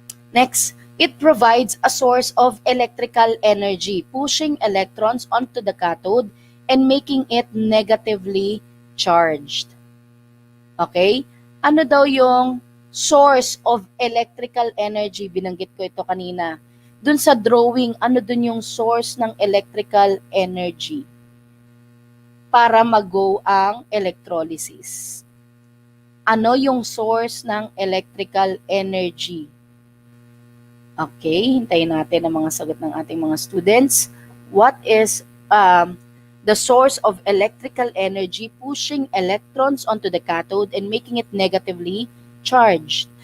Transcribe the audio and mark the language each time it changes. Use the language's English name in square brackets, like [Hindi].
[English] Next, it provides a source of electrical energy, pushing electrons onto the cathode and making it negatively charged. Okay? [Filipino] Ano daw yung [English] source of electrical energy? [Filipino] Binanggit ko ito kanina. Dun sa drawing, ano dun yung source ng electrical energy para mag-go ang electrolysis? Ano yung source ng electrical energy? Okay, hintayin natin ang mga sagot ng ating mga students. [English] What is the source of electrical energy pushing electrons onto the cathode and making it negatively charged?